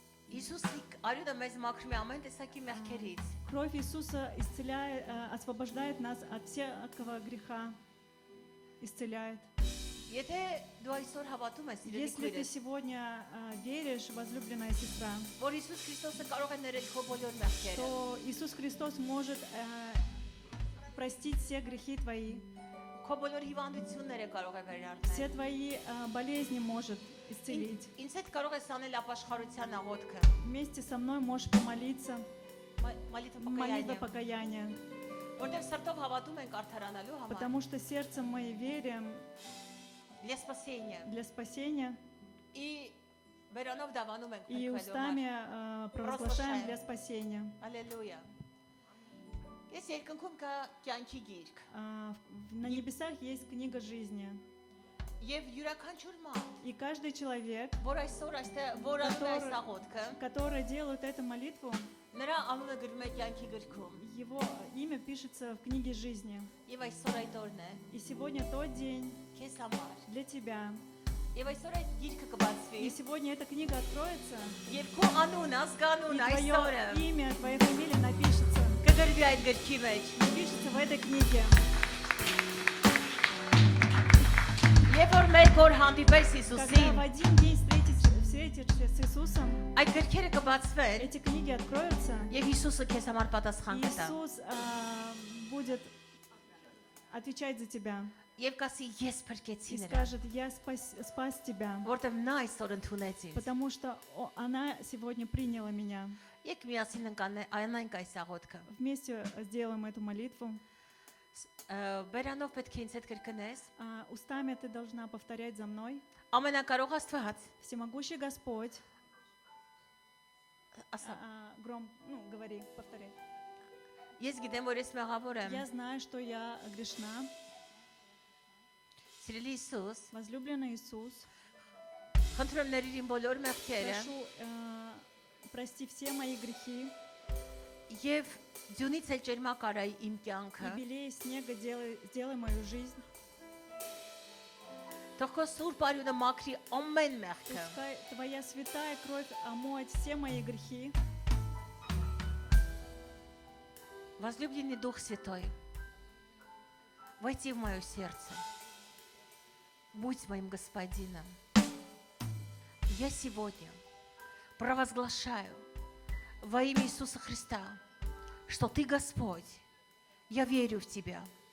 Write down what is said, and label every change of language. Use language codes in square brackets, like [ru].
[hy] Հիսուսի արյունը մեզ մաքրում է ամեն տեսակի մեղքերից։ [ru] Кровь Иисуса исцеляет, освобождает нас от всякого греха. Исцеляет. [hy] Եթե դու այսօր հավատում ես, սիրելի [ru] Если ты [hy] քույրս, [ru] сегодня веришь, возлюбленная сестра, [hy] որ Հիսուս Քրիստոսը կարող է ներել քո բոլոր մեղքերը, [ru] то Иисус Христос может простить все грехи твои, [hy] քո բոլոր հիվանդությունները կարող է [ru] все [hy] վերարնել։ [ru] твои болезни может исцелить. [hy] Ինձ հետ կարող ես անել ապաշխարության աղոթքը։ [ru] Вместе со мной можешь помолиться, молитва Մալիթը покаяния, [hy] որտեղ սրտով հավատում ենք արդարանալու համար։ [ru] потому что сердцем мы верим Для спасения. для спасения, [hy] И վերանով դավանում ենք [ru] и [hy] փրկվելու համար։ [ru] устами провозглашаем для спасения. [hy] Ալելույա։ Ես երկնքում կա կյանքի գիրք։ [ru] На небесах есть книга жизни. [hy] Եվ յուրաքանչյուր մարդ, [ru] И каждый человек, [hy] որ այսօր այստեղ որ անում է այս աղոթքը, [ru] который делает эту молитву, [hy] նրա անունը գրվում է կյանքի գրքում։ [ru] его имя пишется в книге жизни. [hy] Եվ այսօր այդ օրն է [ru] И сегодня тот день [hy] քեզ համար։ [ru] для тебя. [hy] Եվ այսօր այդ գիրքը կբացվի։ [ru] И сегодня эта книга откроется, [hy] Եվ քո անուն, [ru] и [hy] ազգանուն այս օրը [ru] твое имя, твоя фамилия напишется. [hy] կգրվի այդ գրքի մեջ։ [ru] Напишется в этой книге. [hy] Եվ որ մեկ օր հանդիպես [ru] Когда [hy] Հիսուսին, [ru] в один день встретишься с Иисусом, [hy] այդ գրքերը կբացվեն [ru] эти книги откроются, [hy] եւ Հիսուսը քեզ համար պատասխան [ru] и [hy] կտա։ [ru] Иисус будет отвечать за тебя [hy] Եվ կասի ես փրկեցի [ru] и [hy] նրան, [ru] скажет: я спас тебя, [hy] որտեղ նա այսօր ընդունեց ինձ։ [ru] потому что она сегодня приняла меня. [hy] Եկ միասին անենք այս աղոթքը։ [ru] Вместе сделаем эту молитву. [hy] Բերանով պետք է ինձ հետ կրկնես։ [ru] Устами ты должна повторять за мной. [hy] Ամենակարող Աստված, [ru] Всемогущий Господь, [hy] ասա, [ru] говори, повторяй. [hy] ես գիտեմ, որ ես մեղավոր եմ։ [ru] Я знаю, что я грешна. [hy] Սիրելի Հիսուս, [ru] Возлюбленный Иисус, [hy] խնդրում ներիր իմ բոլոր մեղքերը [ru] прошу, прости все мои грехи, [hy] եւ ձյունից էլ ջերմակ արայի իմ կյանքը։ [ru] и белее снега сделай мою жизнь. [hy] Թող քո սուրբ արյունը մաքրի ամեն մեղքը։ [ru] Пускай твоя святая кровь омоет все мои грехи. Возлюбленный Дух Святой, войди в мое сердце. Будь моим господином. Я сегодня провозглашаю во имя Иисуса Христа, что Ты Господь. Я верю в Тебя.